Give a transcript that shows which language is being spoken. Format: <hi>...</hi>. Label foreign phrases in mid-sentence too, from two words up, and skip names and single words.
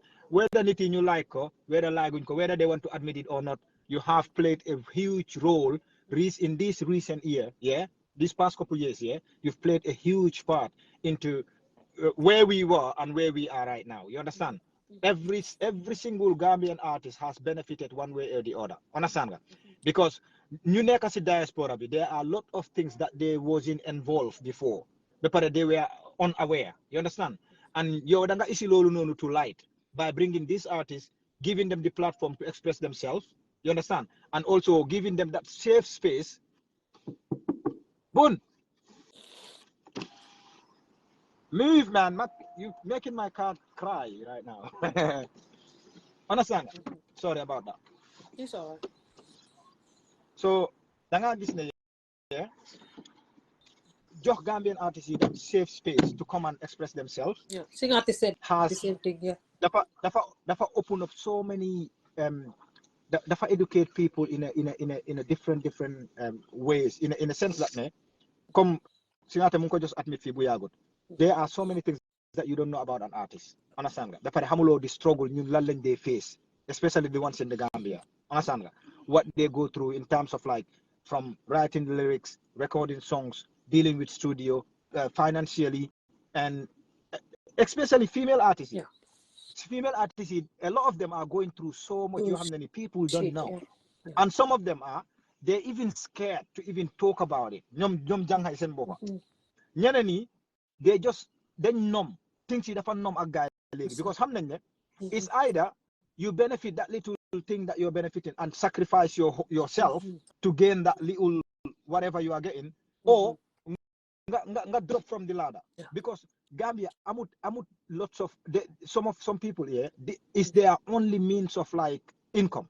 <en>whether anything you like or whether whether they want to admit it or not, you have played a huge role in this recent year, yeah, these past couple years, yeah, you've played a huge part into where we were and where we are right now. You understand? Every single Gambian artist has benefited one way or the other. Understand that? Because</en> <wo>ñu nekk si diaspora bi,</wo> <en>there are a lot of things that they wasn't involved before, but they were unaware. You understand? And</en> <wo>yow da nga isi lolu nonu</wo> <en>to light by bringing these artists, giving them the platform to express themselves. You understand? And also giving them that safe space. Boon, leave, man. You making my cat cry right now. Understand? Sorry about that. It's all right. So,</en> <wo>da nga gis ne,</wo> <en>yeah, jox Gambian artists that safe space to come and express themselves. Yeah, sing artist said has the same thing. Yeah, dafa open up so many dafa educate people in a different ways, in a sense that</en> <wo>ne comme singate mu ko</wo> <en>just admit</en> <wo>fi bu yagut,</wo> <en>there are so many things that you don't know about an artist. Understand nga?</en> <wo>Dafa xamuloo</wo> <en>the struggle</en> <wo>ñun lan lañ</wo> <en>they face, especially the ones in the Gambia. Understand nga? What they go through in terms of like from writing the lyrics, recording songs, dealing with studio, financially, and especially female artists. yeah. Female artists, a lot of them are going through so much. You have many people don't Shit, know, yeah. and some of them they're even scared to even talk about it.</en> <wo>Ñom jang hay sen bopa. Ñeneen ñi</wo> <en>they numb things</en> <wo>yi dafa</wo> <en>numb</en> <wo>ak gaay léegi</wo> <en>because</en> <wo>xam nañ ne</wo> <en>it's either you benefit that little thing that you're benefiting and sacrifice yourself to gain that little whatever you are getting, or nga drop from the ladder. Yeah. Because Gambia amut lots of some people here, is their only means of like income.</en>